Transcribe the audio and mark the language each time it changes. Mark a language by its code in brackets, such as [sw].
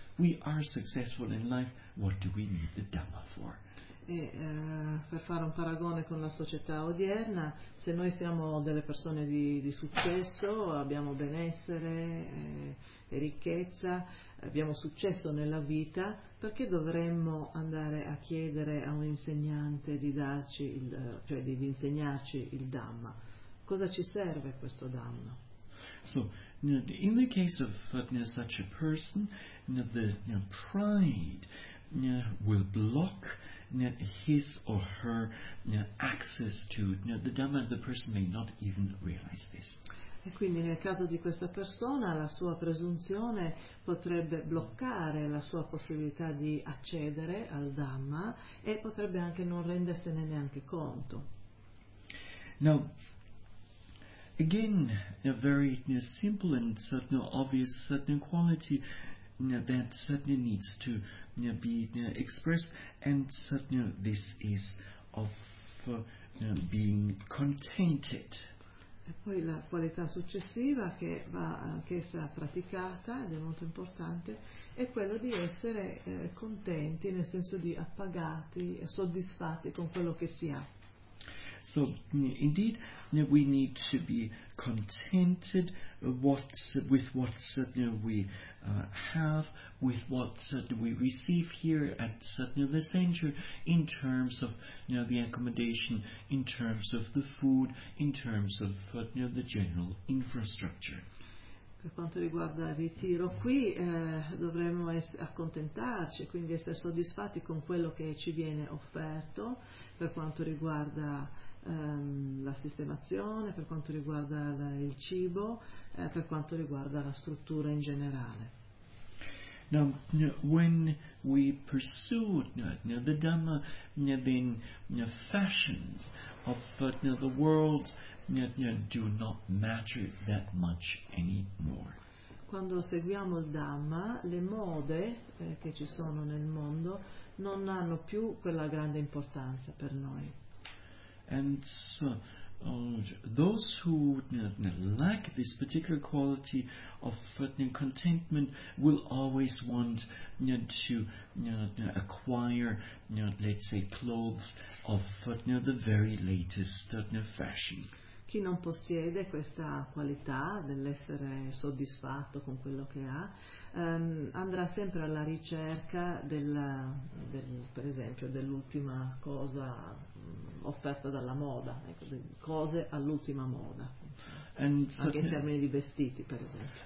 [en] We are successful in life, what do we need the Dhamma for? [it] E per fare un paragone con la società odierna, se noi siamo delle persone di successo, abbiamo benessere e ricchezza, abbiamo successo nella vita, perché dovremmo andare a chiedere a un insegnante di darci di insegnarci il Dhamma? Cosa ci serve questo Dhamma? [en] So, in the case of such a person, the pride will block his or her access to the Dhamma. The person may not even realize this. [it] E quindi nel caso di questa persona la sua presunzione potrebbe bloccare la sua possibilità di accedere al Dhamma e potrebbe anche non rendersene neanche conto. [en] Now, again, a very simple and obvious certain quality that certainly needs to be expressed, and certainly this is of being contented. [it] E poi la qualità successiva che va anch'essa praticata ed è molto importante è quello di essere contenti, nel senso di appagati, soddisfatti con quello che si ha. [en] So indeed we need to be contented with what we receive here at the center, in terms of the accommodation, in terms of the food, in terms of the general infrastructure. [it] Per quanto riguarda il ritiro qui, dovremmo accontentarci, quindi essere soddisfatti con quello che ci viene offerto, per quanto riguarda la sistemazione, per quanto riguarda il cibo, per quanto riguarda la struttura in generale. [en] Now, when we pursue the Dhamma, then fashions of the world do not matter that much anymore. [it] Quando seguiamo il Dhamma, le mode che ci sono nel mondo non hanno più quella grande importanza per noi. [en] And so, those who lack this particular quality of contentment will always want to acquire, let's say, clothes of the very latest fashion. [it] Chi non possiede questa qualità dell'essere soddisfatto con quello che ha, andrà sempre alla ricerca per esempio, dell'ultima cosa offerta dalla moda, ecco, cose all'ultima moda, anche in termini di vestiti, per esempio.